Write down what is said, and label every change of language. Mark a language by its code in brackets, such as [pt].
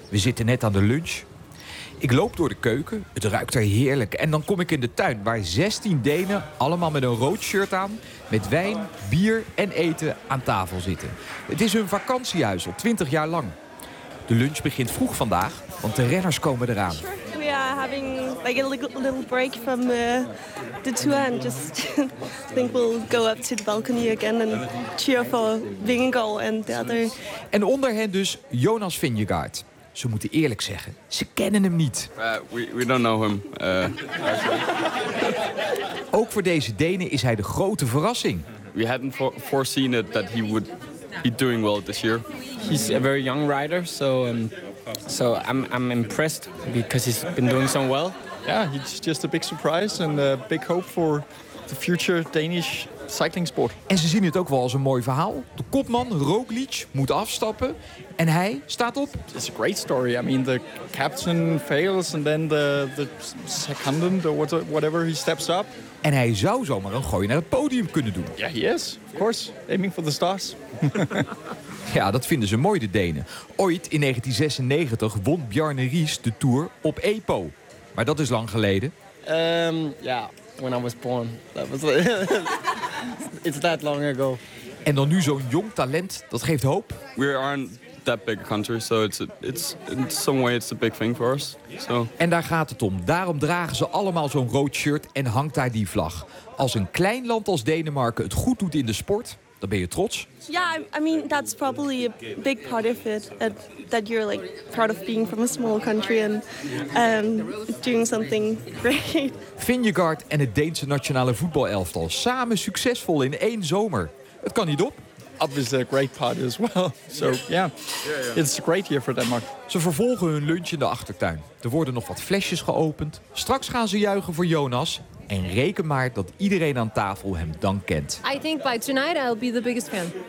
[nl] We zitten net aan de lunch. Ik loop door de keuken, het ruikt er heerlijk. En dan kom ik in de tuin waar 16 Denen, allemaal met een rood shirt aan, met wijn, bier en eten aan tafel zitten. Het is hun vakantiehuis al 20 jaar lang. De lunch begint vroeg vandaag, want de renners komen eraan. [en] We are having like a little break from the tour and just think we'll go up to the balcony again and cheer for Vingegaal and the other. [nl] En onder hen dus Jonas Vingegaard. Ze moeten eerlijk zeggen, ze kennen hem niet. [en] We don't know him. [nl] Ook voor deze Denen is hij de grote verrassing. [en] We hadn't foreseen it that he would be doing well this year. He's a very young rider, so I'm impressed because he's been doing so well. Yeah, he's just a big surprise and a big hope for the future Danish cycling sport. [nl] En ze zien het ook wel als een mooi verhaal. De kopman Roglic moet afstappen en hij staat op. [en] It's a great story. I mean, the captain fails and then the secondant or whatever he steps up. [nl] En hij zou zomaar een gooi naar het podium kunnen doen. [en] Yeah, he is. Of course, aiming for the stars. [nl] Ja, dat vinden ze mooi, de Denen. Ooit in 1996 won Bjarne Riis de Tour op EPO. Maar dat is lang geleden. [en] Ja, when I was born. That was it's that long ago. [nl] En dan nu zo'n jong talent, dat geeft hoop. [en] We aren't that big a country, so it's in some way it's a big thing for us. So. [nl] En daar gaat het om. Daarom dragen ze allemaal zo'n rood shirt en hangt daar die vlag. Als een klein land als Denemarken het goed doet in de sport, dan ben je trots. [en] Yeah, I mean that's probably a big part of it. That you're like proud of being from a small country and doing something great. [nl] Vingegaard en het Deense nationale voetbalelftal samen succesvol in één zomer. Het kan niet op. [en] Obviously a great part as well. So yeah, it's a great year for Denmark. [nl] Ze vervolgen hun lunch in de achtertuin. Er worden nog wat flesjes geopend. Straks gaan ze juichen voor Jonas. En reken maar dat iedereen aan tafel hem dan kent. [en] I think by tonight I'll be the biggest fan.